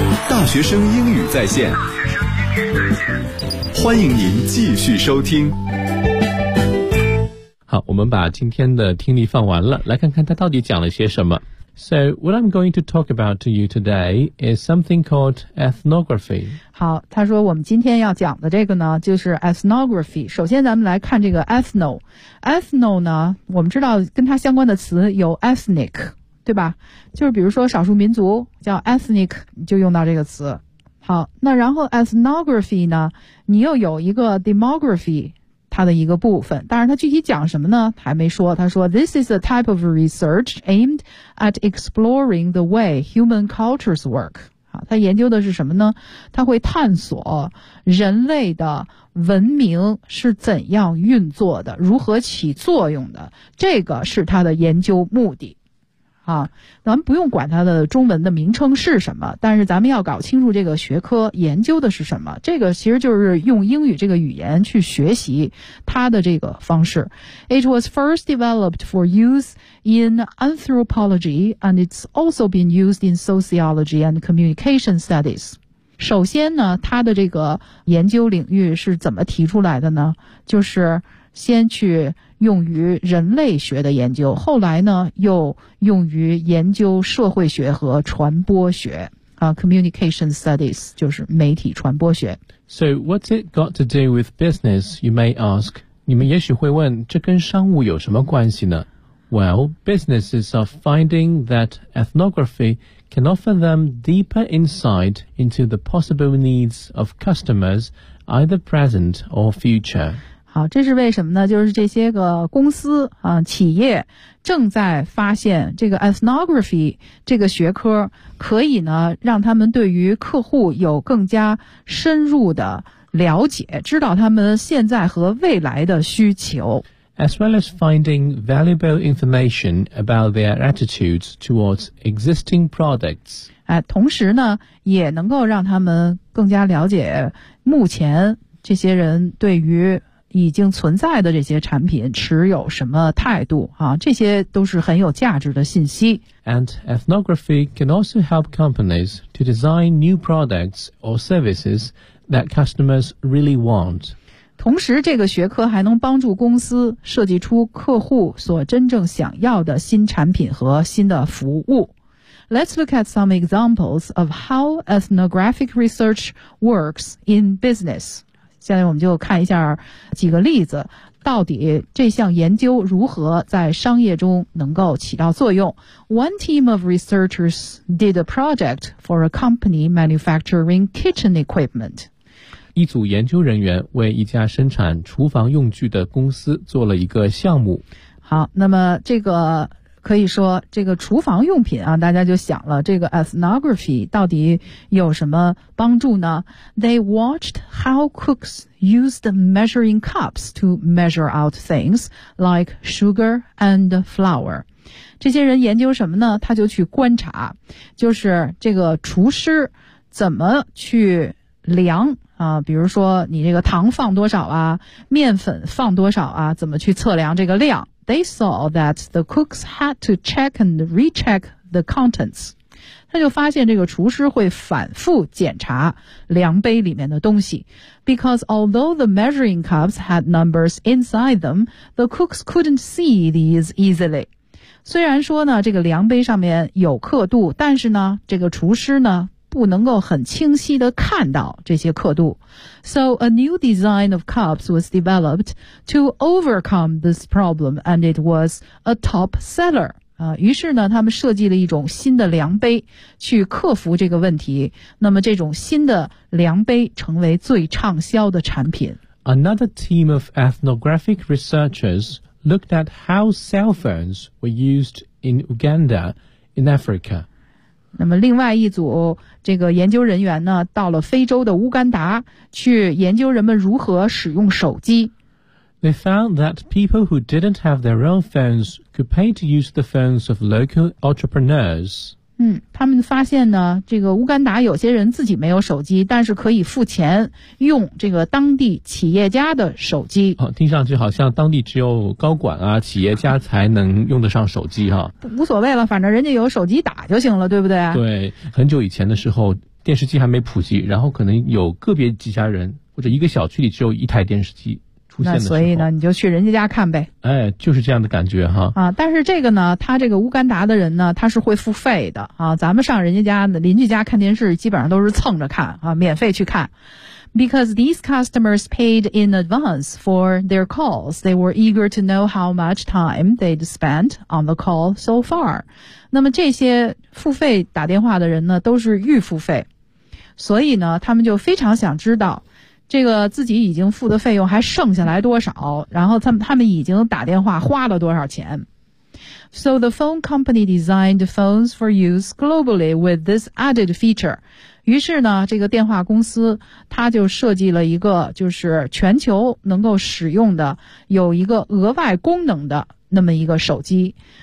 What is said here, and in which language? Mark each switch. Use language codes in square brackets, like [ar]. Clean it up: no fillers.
[zh] 大学生英语在线，欢迎您继续收听。好，我们把今天的听力放完了，来看看他到底讲了些什么。 [en] So what I'm going to talk about to you today is something called ethnography. [zh] 好，他说我们今天要讲的这个呢就是 ethnography。首先咱们来看这个 ethno。ethno 呢，我们知道跟它相关的词有 ethnic，对吧，就是比如说少数民族叫 ethnic 就用到这个词。好，那然后 ethnography 呢，你又有一个 demography 它的一个部分，但是它具体讲什么呢还没说。他说 [en] This is a type of research aimed at exploring the way human cultures work。 [zh] 好，它研究的是什么呢，它会探索人类的文明是怎样运作的，如何起作用的，这个是它的研究目的啊，咱们不用管它的中文的名称是什么，但是咱们要搞清楚这个学科研究的是什么。这个其实就是用英语这个语言去学习它的这个方式。 [en] It was first developed for use in anthropology, and it's also been used in sociology and communication studies. [zh] 首先呢，它的这个研究领域是怎么提出来的呢？就是先去用于人类学的研究，后来呢又用于研究社会学和传播学啊 ，communication studies 就是媒体传播学。 [en] So what's it got to do with business? You may ask. [zh] 你们也许会问，这跟商务有什么关系呢 [en] ？Well, businesses are finding that ethnography can offer them deeper insight into the possible needs of customers, either present or future. [zh] 好，这是为什么呢？就是这些个公司啊，企业正在发现这个 ethnography 这个学科可以呢，让他们对于客户有更加深入的了解，知道他们现在和未来的需求。 [en] as well as finding valuable information about their attitudes towards existing products. [zh] 同时呢，也能够让他们更加了解目前这些人对于已经存在的这些产品持有什么态度啊，这些都是很有价值的信息。 [en] And ethnography can also help companies to design new products or services that customers really want. [zh] 同时这个学科还能帮助公司设计出客户所真正想要的新产品和新的服务。 [en] Let's look at some examples of how ethnographic research works in business. [zh] 现在我们就看一下几个例子，到底这项研究如何在商业中能够起到作用。 [en] One team of researchers did a project for a company manufacturing kitchen equipment. [zh] 一组研究人员为一家生产厨房用具的公司做了一个项目。好，那么这个可以说这个厨房用品啊，大家就想了，这个 ethnography 到底有什么帮助呢？ [en] They watched how cooks used measuring cups to measure out things like sugar and flour. [zh] 这些人研究什么呢？他就去观察，就是这个厨师怎么去量啊，比如说你这个糖放多少啊，面粉放多少啊，怎么去测量这个量。 [en] They saw that the cooks had to check and recheck the contents. [zh] 他就发现这个厨师会反复检查量杯里面的东西。 [en] Because although the measuring cups had numbers inside them, the cooks couldn't see these easily. [zh] 虽然说呢，这个量杯上面有刻度，但是呢，这个厨师呢不能够很清晰地看到这些刻度。 [en] So a new design of cups was developed to overcome this problem and it was a top seller. [zh] 于是呢他们设计了一种新的量杯去克服这个问题。那么这种新的量杯成为最畅销的产品。 [en] Another team of ethnographic researchers looked at how cell phones were used in Uganda in Africa. [zh] 那么另外一组这个研究人员呢到了非洲的乌干达去研究人们如何使用手机。 They found that people who didn't have their own phones could pay to use the phones of local entrepreneurs. 他们发现呢这个乌干达有些人自己没有手机但是可以付钱用这个当地企业家的手机。哦，听上去好像当地只有高管啊企业家才能用得上手机哈。无所谓了反正人家有手机打就行了对不对对很久以前的时候电视机还没普及然后可能有个别几家人或者一个小区里只有一台电视机。那所以呢你就去人家家看呗。哎就是这样的感觉哈。啊但是这个呢他这个乌干达的人呢他是会付费的啊咱们上人家家邻居家看电视基本上都是蹭着看啊免费去看。 [en] Because these customers paid in advance for their calls, they were eager to know how much time they'd spent on the call so far. [zh] 那么这些付费打电话的人呢都是预付费。所以呢他们就非常想知道这个自己已经付的费用还剩下来多少然后他们已经打电话花了多少钱。 [en] So the phone company designed phones for use globally with this added feature. [zh] 于是呢这个电话公司它就设计了一个就是全球能够使用的有一个额外功能的那么一个手机。